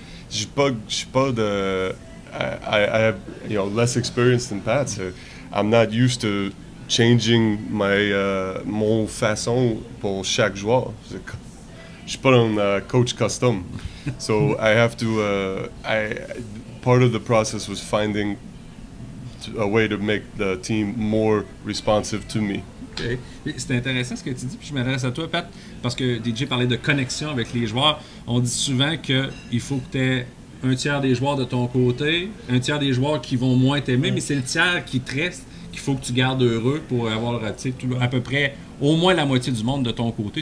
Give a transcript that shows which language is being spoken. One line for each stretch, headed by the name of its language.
French: Je suis pas de...
English: I have less experience than Pat, so I'm not used to changing
French: mon façon pour chaque joueur. Je suis pas un coach custom.
English: So I have to... part of the process was finding a way to make the team more responsive to me. Okay.
French: C'est intéressant ce que tu dis, puis je m'adresse à toi, Pat, parce que DJ parlait de connexion avec les joueurs. On dit souvent qu'il faut que tu aies un tiers des joueurs de ton côté, un tiers des joueurs qui vont moins t'aimer, mais c'est le tiers qui te reste qu'il faut que tu gardes heureux pour avoir à peu près au moins la moitié du monde de ton côté.